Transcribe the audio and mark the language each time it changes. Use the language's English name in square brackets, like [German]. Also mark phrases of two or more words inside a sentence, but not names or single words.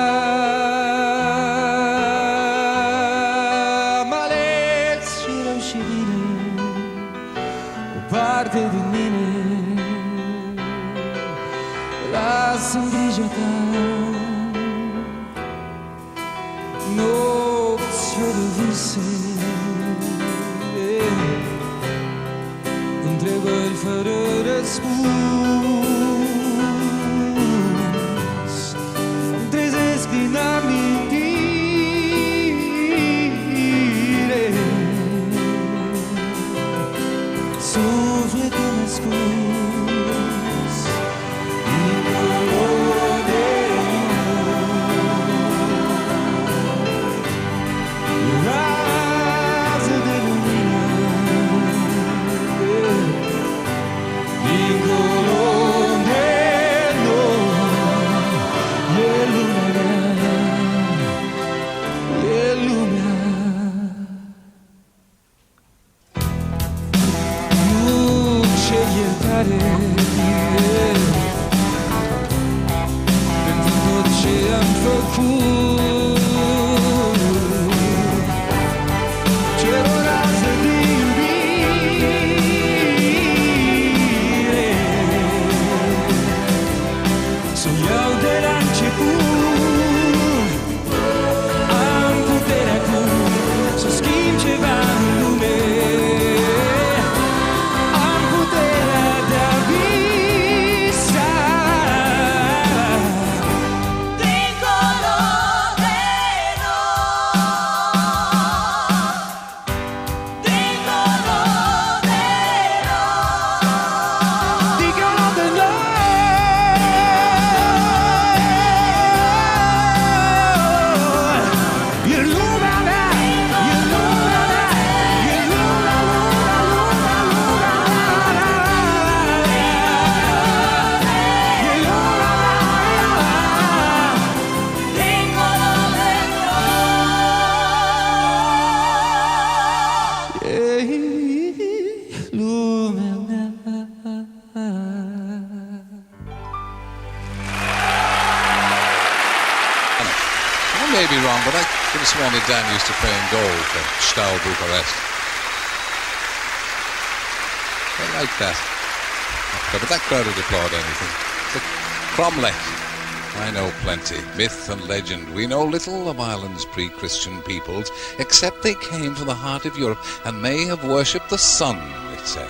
[Romanian] Am ales și rău și bine o parte din mine. Lasă în grija ta nopți fără vise, întrebări fără răspuns. Îmi trezesc din amintire sufletul ascuns dincolo de noi. Rază de lumină dincolo de noi. E lumea, e lumea. Nu cer iertare pentru tot ce am făcut. Cer o rază de iubire să o iau de la început. Am puterea acum să schimb ceva în lume. Am puterea de a visa dincolo de noi. Dincolo de noi. Dincolo de noi. E lumea mea, e lumea mea, e lumea, lumea, lumea, lumea, e lumea mea, dincolo de noi. E lumea mea. [English] I may be wrong, but I could have sworn that Dan used to play in goal for Steaua Bucharest. I like that. But that crowd would applaud anything. The Cromlech. I know plenty. Myth and legend. We know little of Ireland's pre-Christian peoples, except they came from the heart of Europe and may have worshipped the sun, it says.